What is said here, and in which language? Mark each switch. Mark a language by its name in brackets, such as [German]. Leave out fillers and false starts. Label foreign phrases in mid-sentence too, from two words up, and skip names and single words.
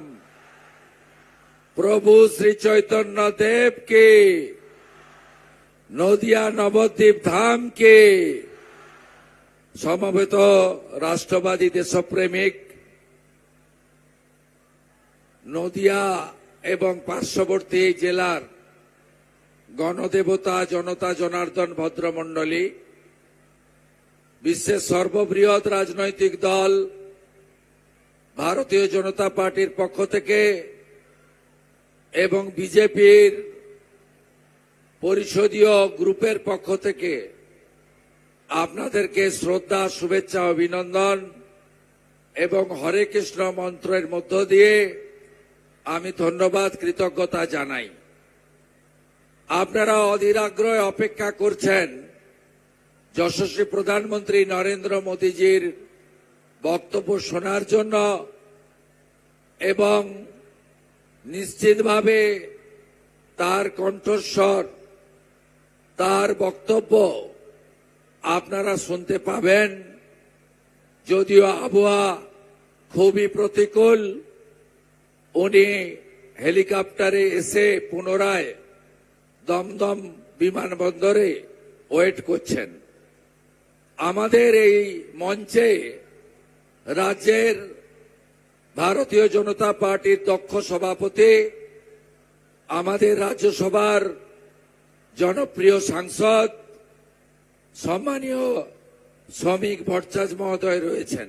[Bangla] প্রভু শ্রী চৈতন্য দেব কে, নদিয়া নবদ্বীপ ধাম কে সমবেত রাষ্ট্রবাদী দেশপ্রেমিক নদিয়া এবং পার্শ্ববর্তী জেলার গণদেবতা জনতা জনার্দন ভদ্রমণ্ডলী বিশ্বের সর্ববৃহৎ রাজনৈতিক দল ভারতীয় জনতা পার্টির পক্ষ থেকে এবং বিজেপির পরিষদীয় গ্রুপের পক্ষ থেকে আপনাদেরকে শ্রদ্ধা শুভেচ্ছা অভিনন্দন এবং হরে কৃষ্ণ মন্ত্রের মধ্য দিয়ে আমি ধন্যবাদ কৃতজ্ঞতা জানাই। আপনারা অধীর আগ্রহে অপেক্ষা করছেন যশস্বী প্রধানমন্ত্রী নরেন্দ্র মোদীজির বক্তব্য শোনার জন্য এবং নিশ্চিতভাবে তার কণ্ঠস্বর তার বক্তব্য আপনারা শুনতে পাবেন। যদিও আবহাওয়া খুবই প্রতিকূল, উনি হেলিকপ্টারে এসে পুনরায় দমদম বিমানবন্দরে ওয়েট করছেন। আমাদের এই মঞ্চে রাজ্যের ভারতীয় জনতা পার্টির দক্ষ সভাপতি, আমাদের রাজ্যসভার জনপ্রিয় সাংসদ সম্মানীয় শ্রমিক ভট্টাচার্য মহোদয় রয়েছেন।